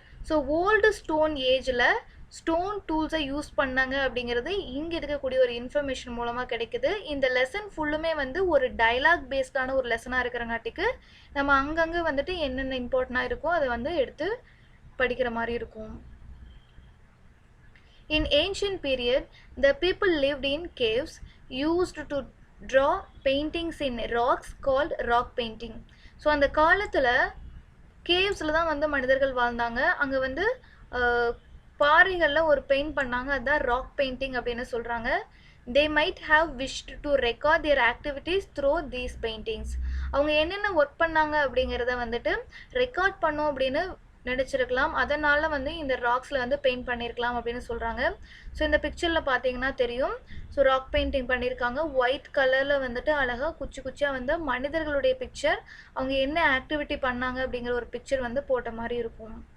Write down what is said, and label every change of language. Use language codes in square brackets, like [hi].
[ta] So old stone ஏஜில் stone டூல்ஸை use பண்ணாங்க அப்படிங்கிறது இங்கே இருக்கக்கூடிய ஒரு இன்ஃபர்மேஷன் மூலமாக கிடைக்குது. இந்த லெசன் ஃபுல்லுமே வந்து ஒரு டைலாக் பேஸ்டான ஒரு லெசனாக இருக்கிறங்காட்டிக்கு நம்ம அங்கங்கே வந்துட்டு என்னென்ன இம்பார்ட்டண்ட்டாக இருக்கோ அதை வந்து எடுத்து படிக்கிற மாதிரி இருக்கும். [en] In ancient period, the people lived in caves used to draw paintings in rocks called rock painting. [ta] So அந்த காலத்தில் கேவ்ஸில் தான் வந்து மனிதர்கள் வாழ்ந்தாங்க. அங்கே வந்து பாறைகளில் ஒரு பெயிண்ட் பண்ணாங்க, அதுதான் ராக் பெயிண்டிங் அப்படின்னு சொல்கிறாங்க. [en] They might have wished to record their activities through these paintings. [ta] அவங்க என்னென்ன ஒர்க் பண்ணாங்க அப்படிங்கிறத வந்துட்டு ரெக்கார்ட் பண்ணோம் அப்படின்னு நினச்சிருக்கலாம். அதனால் வந்து இந்த ராக்ஸில் வந்து பெயிண்ட் பண்ணியிருக்கலாம் அப்படின்னு சொல்கிறாங்க. ஸோ இந்த பிக்சரில் பார்த்தீங்கன்னா தெரியும். ஸோ ராக் பெயிண்டிங் பண்ணியிருக்காங்க. ஒயிட் கலரில் வந்துட்டு அழகாக குச்சி குச்சியாக வந்து மனிதர்களுடைய பிக்சர், அவங்க என்ன ஆக்டிவிட்டி பண்ணாங்க அப்படிங்கிற ஒரு பிக்சர் வந்து போட்ட மாதிரி இருக்கும்.